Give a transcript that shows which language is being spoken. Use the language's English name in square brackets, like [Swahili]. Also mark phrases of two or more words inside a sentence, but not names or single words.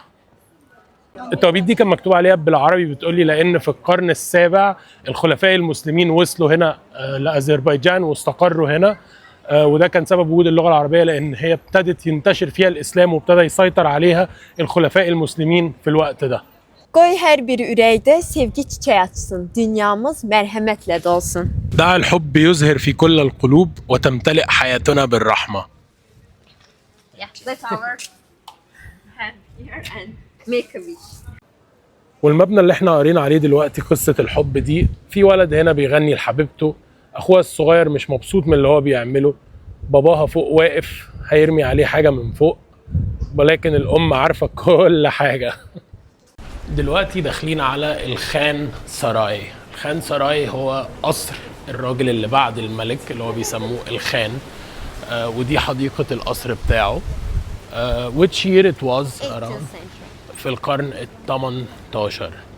[Arabic] التوابيت دي كان مكتوب عليها بالعربي، بتقولي لان في القرن السابع الخلفاء المسلمين وصلوا هنا لاذربيجان واستقروا هنا، وده كان سبب وجود اللغه العربيه لان هي ابتدت ينتشر فيها الاسلام وابتدى يسيطر عليها الخلفاء المسلمين في الوقت ده. [Azerbaijani] Qoy hər bir ürəkdə sevgi çiçəyi açsın. Dünyamız mərhəmətlə dolsun. [Arabic] دع الحب يزهر في كل القلوب وتمتلئ حياتنا بالرحمة. [English] Yeah, let's our hand here and make a wish. [Arabic] والمبنى اللي احنا قارين عليه دلوقتي قصة الحب دي، في ولد هنا بيغني لحبيبته، اخوها الصغير مش مبسوط من اللي هو بيعمله، باباها فوق واقف هيرمي عليه حاجة من فوق، ولكن الام عارفة كل حاجة. دلوقتي داخلين على الخان سراي. الخان سراي هو قصر الراجل اللي بعد الملك اللي هو بيسموه الخان. ودي حديقة القصر بتاعه. [English] which year it was around؟ [Arabic] في القرن ال 18.